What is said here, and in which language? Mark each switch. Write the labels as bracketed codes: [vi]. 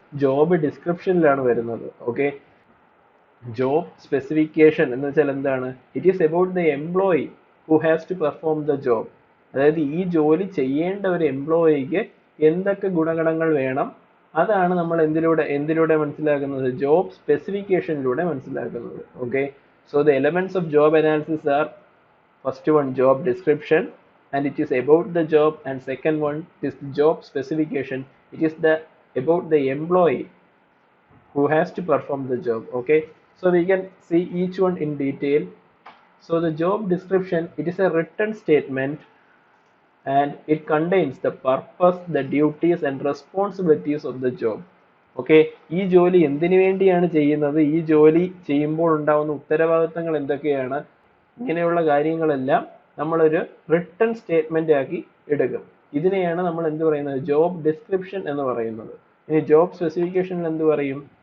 [ml] Job ഡിസ്ക്രിപ്ഷനിലാണ് വരുന്നത്. Okay, job specification എന്ന് വെച്ചാൽ എന്താണ്? [en] It is about the employee who has to perform the job. [ml] അതായത് ഈ ജോലി ചെയ്യേണ്ട ഒരു എംപ്ലോയിക്ക് എന്തൊക്കെ ഗുണഗണങ്ങൾ വേണം, അതാണ് നമ്മൾ എന്തിലൂടെ മനസ്സിലാക്കുന്നത്? ജോബ് സ്പെസിഫിക്കേഷനിലൂടെ മനസ്സിലാക്കുന്നത്. [en] Okay, so the elements of job analysis are, first one, job description, and it is about the job, and second one is the job specification. It is about the employee who has to perform the job. Okay, so we can see each one in detail. So the job description, it is a written statement and it contains the purpose, the duties and responsibilities of the job. [ml] Okay, ഈ ജോലി എന്തിനു വേണ്ടിയാണ് ചെയ്യുന്നത്, ഈ ജോലി ചെയ്യുമ്പോൾ ഉണ്ടാവുന്ന ഉത്തരവാദിത്തങ്ങൾ എന്തൊക്കെയാണ്, ഇങ്ങനെയുള്ള കാര്യങ്ങളെല്ലാം നമ്മളൊരു റിട്ടൺ സ്റ്റേറ്റ്മെന്റ് ആക്കി എടുക്കും. ഇതിനെയാണ് നമ്മൾ എന്ത് പറയുന്നത്? ജോബ് ഡിസ്ക്രിപ്ഷൻ എന്ന് പറയുന്നത്. ഇനി ജോബ് സ്പെസിഫിക്കേഷനിൽ എന്ത് പറയും?